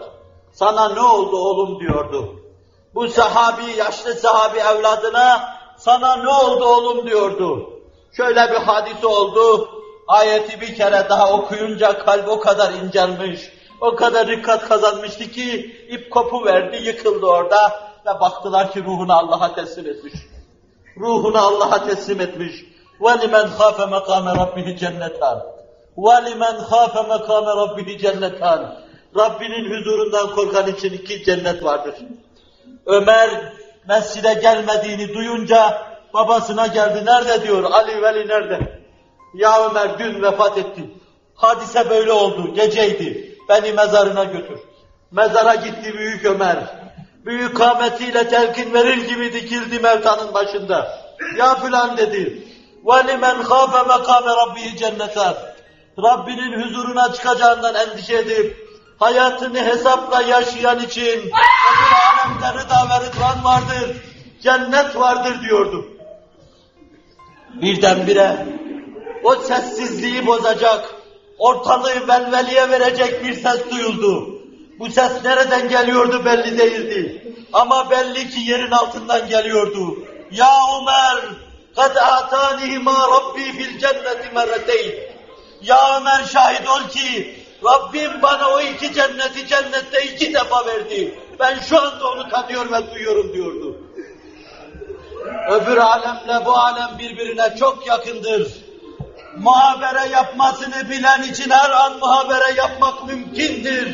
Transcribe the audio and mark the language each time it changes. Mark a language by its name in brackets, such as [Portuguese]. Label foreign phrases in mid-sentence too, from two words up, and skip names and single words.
[Turkish] Sana ne oldu oğlum diyordu. Bu sahabi, yaşlı sahabi evladına sana ne oldu oğlum diyordu. Şöyle bir hadise oldu, ayeti bir kere daha okuyunca kalp o kadar incelmiş, o kadar dikkat kazanmıştı ki ip kopuverdi, yıkıldı orada ve baktılar ki ruhunu Allah'a teslim etmiş. Ruhunu Allah'a teslim etmiş. [Arabic] وَلِمَنْ خَافَ مَقَامَ رَبِّهِ جَنَّتَانِ وَلِمَنْ خَافَ مَقَامَ رَبِّهِ جَنَّتَانِ [Turkish] Rabbinin huzurundan korkan için 2 cennet vardır. Ömer mescide gelmediğini duyunca babasına geldi. Nerede diyor? Ali Veli nerede? Ya Ömer dün vefat etti. Hadise böyle oldu. Geceydi. Beni mezarına götür. Mezara gitti büyük Ömer. Büyük kâmetiyle telkin verir gibi dikildi mevtanın başında. Ya filan dedi. [Arabic] وَلِمَنْ خَافَ مَقَامَ رَبِّهِ جَنَّتَانِ [Turkish] Rabbinin huzuruna çıkacağından endişe edip hayatını hesapla yaşayan için öbür alemde rıda ve rıdvan vardır, cennet vardır diyordu. Birdenbire o sessizliği bozacak, ortalığı velveliye verecek bir ses duyuldu. Bu ses nereden geliyordu belli değildi. Ama belli ki yerin altından geliyordu. Ya Ömer, [Arabic] قَدْ آتَانِهِ مَا رَبِّي فِي الْجَنَّةِ مَرَّتَيْنِ [Turkish] Ya Ömer şahit ol ki Rabbim bana o 2 cenneti cennette 2 defa verdi. Ben şu anda onu tadıyor ve duyuyorum diyordu. Öbür alemle bu alem birbirine çok yakındır. Muhabere yapmasını bilen için her an muhabere yapmak mümkündür.